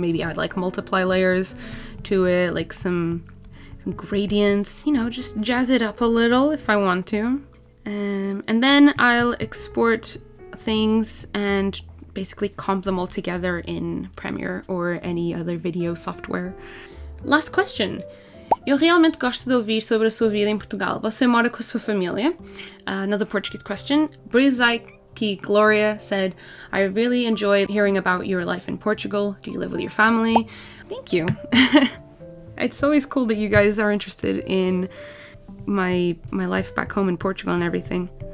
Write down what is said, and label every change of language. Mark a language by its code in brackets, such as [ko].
[en] Maybe add like multiply layers to it, like some gradients, just jazz it up a little if I want to. And then I'll export things and basically comp them all together in Premiere or any other video software. Last question. [pt] Eu realmente gosto de ouvir sobre a sua vida em Portugal. Você mora com a sua família? [en] Another Portuguese question. Brizaki Gloria said, I really enjoyed hearing about your life in Portugal. Do you live with your family? Thank you. It's always cool that you guys are interested in my life back home in Portugal and everything.